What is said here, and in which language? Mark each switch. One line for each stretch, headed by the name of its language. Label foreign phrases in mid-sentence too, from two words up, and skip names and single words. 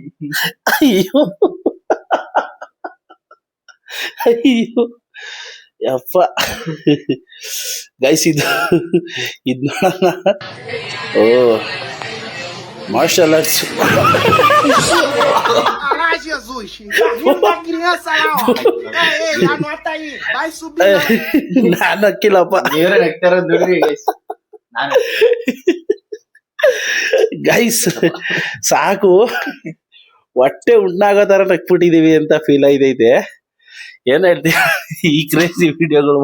Kannada: ಅಯ್ಯೋ ಅಯ್ಯೋ ಯಪ್ಪ ಗೈಸ್, ಇದು ನೋಡೋಣ.
English: O martial arts.
Portuguese: Ah, Jesus! Da criança lá, ó. Ei, anota aí. Vai subir.
Kannada: ನಾನು ಹಾಕಿಲ್ಲಪ್ಪ ಗೈಸ್. ಸಾಕು, ಹೊಟ್ಟೆ ಉಣ್ಣಾಗೋ ತರ ನಕ್ಬಿಟ್ಟಿದೀವಿ ಅಂತ ಫೀಲ್ ಆಯ್ತೈತೆ. ಏನ್ ಹೇಳ್ತೀಯ ಈ
English: crazy videos